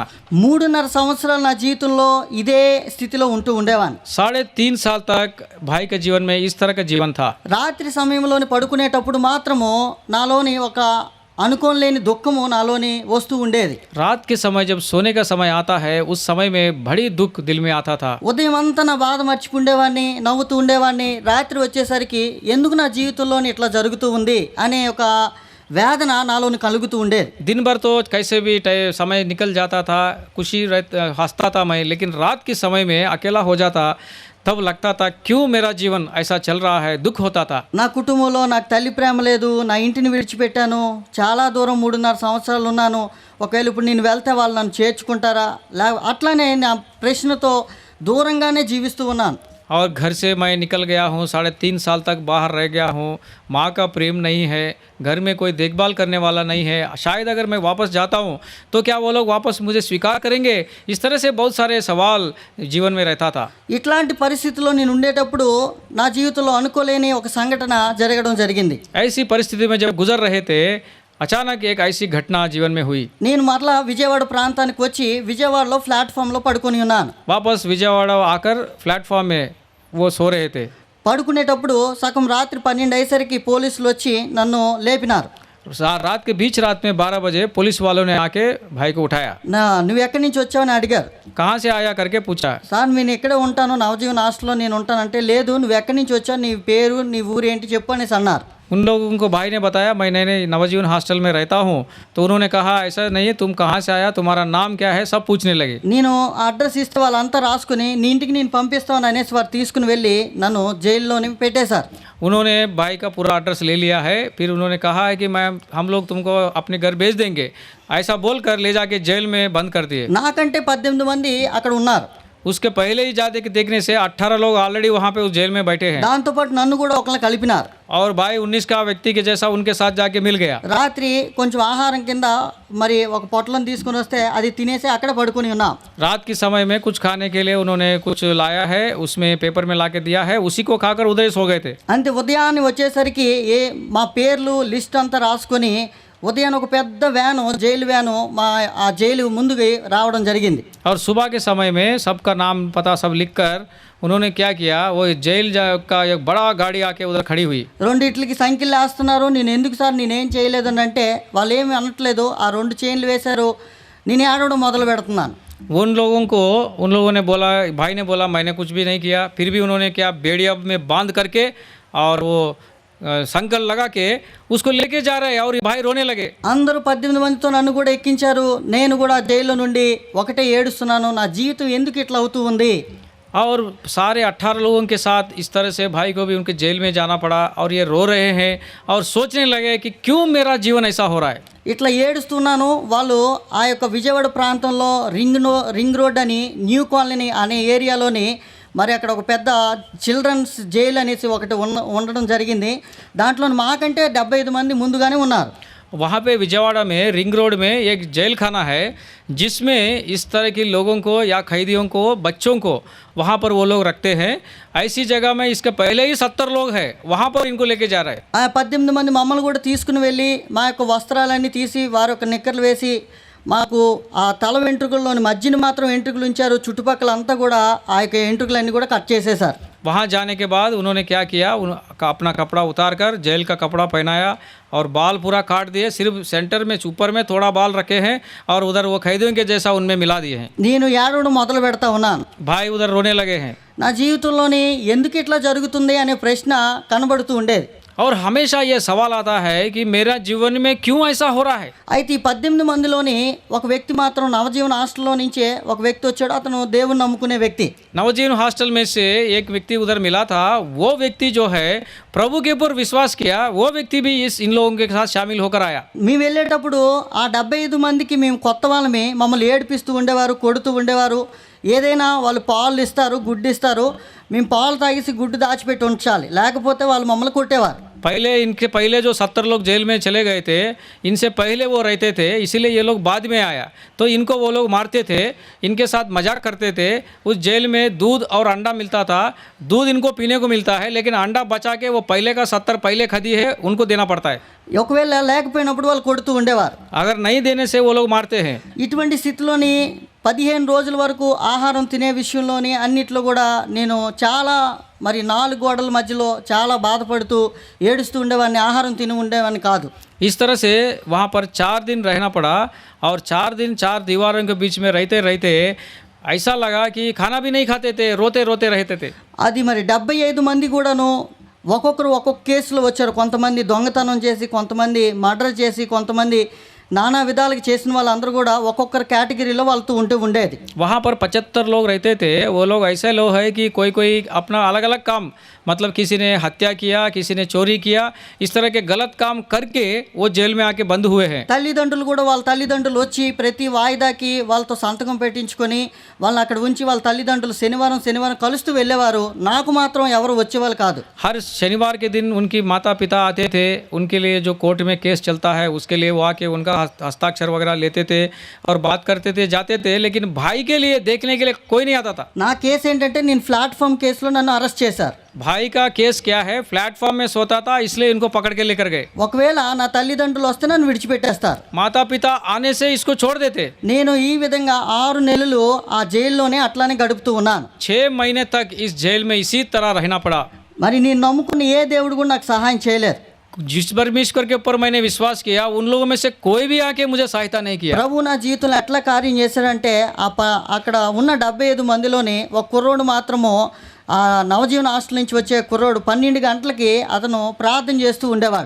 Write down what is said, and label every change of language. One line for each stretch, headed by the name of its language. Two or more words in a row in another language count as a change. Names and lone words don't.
Telugu: 3.5 సంవత్సరాలు నా జీవితంలో ఇదే స్థితిలో ఉంటూ ఉండేవాడిని.
Hindi: 3.5 साल तक भाई के जीवन में इस तरह का जीवन था।
Telugu: రాత్రి సమయంలోని పడుకునేటప్పుడు మాత్రము నాలోని ఒక అనుకోలేని దుఃఖము నాలోని వస్తూ ఉండేది.
Hindi: रात के समय जब सोने का समय आता है, उस समय में बड़ी दुख दिल में आता था।
Telugu: ఉదయం అంతా నా బాధ మర్చిపోండేవాడిని, నవ్వుతూ ఉండేవాడిని. రాత్రి వచ్చేసరికి ఎందుకు నా జీవితంలోని ఇట్లా జరుగుతూ ఉంది అనే ఒక వేదన నాలోని కలుగుతూ ఉండేది.
Hindi: दिन भर तो कैसे भी समय निकल जाता था, खुशी हंसता था मैं, लेकिन रात के समय में अकेला हो जाता, तब लगता था क्यों मेरा जीवन ऐसा चल रहा है, दुख होता था।
Telugu: నా కుటుంబంలో నాకు తల్లి ప్రేమ లేదు, నా ఇంటిని విడిచిపెట్టాను, చాలా దూరం 3.5 సంవత్సరాలు ఉన్నాను. ఒకవేళ ఇప్పుడు నేను వెళ్తే వాళ్ళు నన్ను చేర్చుకుంటారా, అట్లానే నా ప్రశ్నతో దూరంగానే జీవిస్తూ ఉన్నాను.
Hindi: और घर से मैं निकल गया हूँ, 3.5 साल तक बाहर रह गया हूँ, माँ का प्रेम नहीं है, घर में कोई देखभाल करने वाला नहीं है, शायद अगर मैं वापस जाता हूँ तो क्या वो लोग वापस मुझे स्वीकार करेंगे। इस तरह से बहुत सारे सवाल जीवन में रहता था।
Telugu: ఇట్లాంటి పరిస్థితిలో నేను ఉండేటప్పుడు నా జీవితంలో అనుకోలేని ఒక సంఘటన జరగడం జరిగింది.
Hindi: ऐसी परिस्थिति में जब गुजर रहे थे, अचानक एक ऐसी घटना जीवन में हुई।
Telugu: నేను మరలా విజయవాడ ప్రాంతానికి వచ్చి విజయవాడలో ప్లాట్ఫామ్లో పడుకొని ఉన్నాను.
Hindi: वापस विजयवाड़ा आकर प्लेटफॉर्म में वो सो रहे थे।
Telugu: పడుకునేటప్పుడు సగం రాత్రి 12 అయ్యేసరికి పోలీసులు వచ్చి నన్ను లేపినారు.
Hindi: रात के बीच रात में 12 बजे पुलिस वालों ने आके भाई को उठाया।
Telugu: నువ్వు ఎక్కడి నుంచి వచ్చావని అడిగారు.
Hindi: कहाँ से आया करके पूछा।
Telugu: సార్ నేను ఇక్కడే ఉంటాను, నవజీవన్ హాస్టల్లో నేను ఉంటానంటే, లేదు నువ్వు ఎక్కడి నుంచి వచ్చావు, నీ పేరు నీ ఊరు ఏంటి చెప్పు అనేసి అన్నారు.
Hindi: उन लोगों को भाई ने बताया मैं नए नवजीवन हॉस्टल में रहता हूँ। तो उन्होंने कहा ऐसा नहीं है, तुम कहाँ से आया, तुम्हारा नाम क्या है, सब पूछने लगे।
Telugu: నేను ఆ అడ్రస్ ఇస్తే వాళ్ళంతా రాసుకుని నీ ఇంటికి నేను పంపిస్తాను అనేసి వారు తీసుకుని వెళ్ళి నన్ను జైల్లోని పెట్టేశారు.
Hindi: उन्होंने भाई का पूरा एड्रेस ले लिया है। फिर उन्होंने कहा है कि हम लोग तुमको अपने घर भेज देंगे, ऐसा बोलकर ले जाके जेल में बंद कर दिए।
Telugu: నాకంటే 18 మంది అక్కడ ఉన్నారు.
Hindi: उसके पहले ही जाते के देखने से 18 लोग ऑलरेडी वहाँ पे उस जेल में बैठे हैं।
Telugu: దాంతోపాటు నన్ను కూడా ఒకళ్ళు కలిపినారు.
Hindi: और भाई 19 का व्यक्ति के जैसा उनके साथ जाके मिल गया।
Telugu: రాత్రి కొంచెం ఆహారం కింద మరి ఒక పొట్లం తీసుకుని వస్తే అది తినేసి అక్కడ పడుకొని ఉన్నాం.
Hindi: रात के समय में कुछ खाने के लिए उन्होंने कुछ लाया है, उसमें पेपर में ला के दिया है, उसी को खाकर उधर सो गए थे।
Telugu: అంతే ఉదయాన్నే వచ్చేసరికి మా పేర్లు లిస్ట్ అంతా రాసుకొని ఉదయం ఒక పెద్ద వ్యాను, జైలు వ్యాను మా ఆ జైలు ముందుకు రావడం జరిగింది.
Hindi: और सुबह के समय में सबका नाम पता सब लिखकर उन्होंने क्या किया, वो जेल का एक बड़ा गाड़ी आके उधर खड़ी हुई।
Telugu: రెండిట్లకి సంఖ్యలు వేస్తున్నారు. నేను ఎందుకు సార్ నేనేం చేయలేదని అంటే వాళ్ళు ఏమి అనట్లేదు. ఆ 2 చైన్లు వేశారు. నేను ఏడవడం మొదలు పెడుతున్నాను.
Hindi: उन लोगों ने बोला, भाई ने बोला मैंने कुछ भी नहीं किया। फिर भी उन्होंने क्या बेड़िया में बांध करके और वो संकल लगा के उसको लेके जा रहे हैं और भाई रोने लगे।
Telugu: అందరూ 18 మందితో నన్ను కూడా ఎక్కించారు. నేను కూడా జైల్లో నుండి ఒకటే ఏడుస్తున్నాను, నా జీవితం ఎందుకు ఇట్లా అవుతూ ఉంది.
Hindi: और सारे 18 लोगों के साथ इस तरह से भाई को भी उनके जेल में जाना पड़ा और ये रो रहे हैं और सोचने लगे कि क्यों मेरा जीवन ऐसा हो रहा है।
Telugu: ఇట్లా ఏడుస్తున్నాను. వాళ్ళు ఆ యొక్క విజయవాడ ప్రాంతంలో రింగ్ రోడ్ అని న్యూ కాలనీ అనే ఏరియాలోని మరి అక్కడ ఒక పెద్ద చిల్డ్రన్స్ జైలు అనేసి ఒకటి ఉండడం జరిగింది. దాంట్లో మాకంటే 75 మంది ముందుగానే ఉన్నారు.
Hindi: वहाँ पे विजयवाड़ा में रिंग रोड में एक जेल खाना है जिसमें इस तरह के लोगों को या कैदियों को, बच्चों को वहाँ पर वो लोग रखते हैं। ऐसी जगह में इसके पहले ही 70 लोग हैं, वहाँ पर इनको लेके जा रहे हैं।
Telugu: ఆ 18 మంది మమ్మల్ని కూడా తీసుకుని వెళ్ళి మా యొక్క వస్త్రాలన్నీ తీసి వారి యొక్క నిక్కర్లు వేసి మాకు ఆ తల వెంట్రుకల్లోని మధ్యని మాత్రం వెంట్రుకలు ఉంచారు. చుట్టుపక్కల అంతా కూడా ఆ యొక్క వెంట్రుకలన్నీ కూడా కట్ చేసేశారు.
Hindi: वहाँ जाने के बाद उन्होंने क्या किया, अपना कपड़ा उतार कर जेल का कपड़ा पहनाया और बाल पूरा काट दिए। सिर्फ सेंटर में ऊपर में थोड़ा बाल रखे हैं और उधर वो कैदियों के जैसा उनमें मिला दिए हैं।
Telugu: నేను ఏడవడం మొదలు పెడతా ఉన్నాను.
Hindi: भाई उधर रोने लगे हैं।
Telugu: నా జీవితంలోని ఎందుకు ఇట్లా జరుగుతుంది అనే ప్రశ్న కనబడుతూ ఉండేది.
Hindi: और हमेशा ये सवाल आता है कि मेरा जीवन में क्यों ऐसा हो रहा है।
Telugu: అయితే ఈ 18 మందిలోని ఒక వ్యక్తి మాత్రం నవజీవన్ హాస్టల్లో నుంచే ఒక వ్యక్తి వచ్చాడు. అతను దేవుని నమ్ముకునే వ్యక్తి.
Hindi: नवजीवन हॉस्टल में से एक व्यक्ति उधर मिला था। वो व्यक्ति जो है प्रभु के ऊपर विश्वास किया, वो व्यक्ति भी इन लोगों के साथ शामिल होकर आया।
Telugu: మేము వెళ్ళేటప్పుడు ఆ 75 మందికి మేము కొత్త వాళ్ళమే, మమ్మల్ని ఏడిపిస్తూ ఉండేవారు, కొడుతూ ఉండేవారు. ఏదైనా వాళ్ళు పాలు ఇస్తారు, గుడ్డు ఇస్తారు, మేము పాలు తాగేసి గుడ్డు దాచిపెట్టి ఉంచాలి, లేకపోతే వాళ్ళు మమ్మల్ని కొట్టేవారు.
Hindi: इनके पहले जो 70 लोग जेल में चले गए थे, इनसे पहले वो रहते थे, इसीलिए ये लोग बाद में आया तो इनको वो लोग मारते थे, इनके साथ मजाक करते थे। उस जेल में दूध और अंडा मिलता था, दूध इनको पीने को मिलता है, लेकिन अंडा बचा के वो पहले का 70 पहले खदी है उनको देना पड़ता है।
Telugu: ఒకవేళ లేకపోయినప్పుడు వాళ్ళు కొడుతూ ఉండేవారు.
Hindi: अगर नहीं देने से वो लोग मारते हैं।
Telugu: ఇటువంటి స్థితిలోని 15 రోజుల వరకు ఆహారం తినే విషయంలోని అన్నిట్లో కూడా నేను చాలా మరి 4 గోడల మధ్యలో చాలా బాధపడుతూ ఏడుస్తూ ఉండేవాడిని. ఆహారం తిని ఉండేవాడిని కాదు.
Hindi: इस तरह से वहाँ पर 4 दिन रहना पड़ा और 4 दिन 4 दीवारों के बीच में रहते रहते ऐसा लगा कि खाना भी नहीं खाते थे, रोते रोते रहते थे।
Telugu: అది మరి 75 మంది కూడాను ఒక్కొక్కరు ఒక్కొక్క కేసులో వచ్చారు. కొంతమంది దొంగతనం చేసి, కొంతమంది మర్డర్ చేసి, కొంతమంది नाना విధాలుగా చేసిన వాళ్ళందరూ కూడా ఒక్కొక్కరు కేటగిరీలో వాళ్ళతో ఉండేది.
Hindi: वहाँ पर 75 लोग रहते थे। वो लोग ऐसे लोग हैं कि कोई अपना अलग अलग काम, मतलब किसी ने हत्या किया, किसी ने चोरी किया, इस तरह के गलत काम करके वो जेल में आके बंद हुए हैं।
Telugu: తల్లిదండ్రులు కూడా వాళ్ళ తల్లిదండ్రులు వచ్చి ప్రతి వాయిదాకి వాళ్ళతో సంతకం పెట్టించుకొని వాళ్ళని అక్కడ ఉంచి వాళ్ళ తల్లిదండ్రులు శనివారం కలుస్తూ వెళ్ళేవారు. నాకు మాత్రం ఎవరు వచ్చేవాళ్ళు కాదు.
Hindi: हर शनिवार के दिन उनकी माता पिता आते थे, उनके लिए जो कोर्ट में केस चलता है उसके लिए वो आके उनका हस्ताक्षर वगैरह लेते थे और बात करते थे, जाते थे। लेकिन भाई के लिए देखने के लिए कोई नहीं आता था।
Telugu: నా కేసు ఏంటంటే నేను ప్లాట్ఫామ్ కేసులో నన్ను అరెస్ట్ చేశారు.
Hindi: भाई का केस क्या है, प्लेटफॉर्म में सोता था इसलिए इनको पकड़ के लेकर गए।
Telugu: ఒకవేళ నా తల్లిదండ్రులు వస్తే నన్ను విడిచిపెట్టేస్తారు.
Hindi: माता पिता आने से इसको छोड़ देते।
Telugu: నేను ఈ విధంగా 6 నెలలు ఆ జైల్లోనే అట్లానే గడుపుతూ ఉన్నాను.
Hindi: 6 महीने तक इस जेल में इसी तरह रहना पड़ा।
Telugu: మరి నేను నమ్ముకున్న ఏ దేవుడు కూడా నాకు సహాయం చేయలేదు.
Hindi: जिस परमेश्वर के ऊपर मैंने विश्वास किया उन लोगों में से कोई भी आके मुझे सहायता नहीं किया।
Telugu: ప్రభు నా జీవితంలో ఎట్లా కార్యం చేశాడంటే అక్కడ ఉన్న 75 మందిలోని ఒక కుర్రోడు మాత్రము ఆ నవజీవన హాస్టల్ నుంచి వచ్చే కుర్రోడు 12 గంటలకి అతను ప్రార్థన చేస్తూ ఉండేవాడు.